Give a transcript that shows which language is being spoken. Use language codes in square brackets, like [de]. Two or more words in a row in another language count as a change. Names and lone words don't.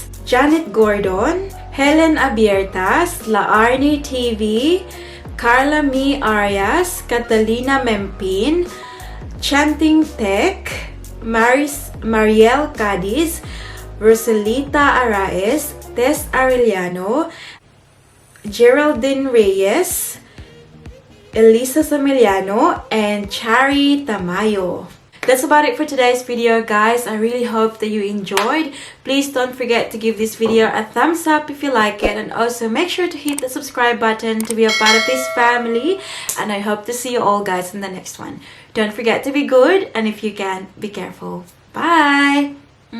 [en] Janet Gordon, Helen Abiertas, La Arnie TV, Carla Mi Arias, Catalina Mempin, Chanting Tech, Mariel Cadiz, Rosalita Araez, Tess Arellano, Geraldine Reyes, Elisa Samiliano, and Chari Tamayo. That's about it for today's video, guys. I really hope that you enjoyed. Please don't forget to give this video a thumbs up if you like it, and also make sure to hit the subscribe button to be a part of this family. And I hope to see you all, guys, in the next one. Don't forget to be good, and if you can, be careful.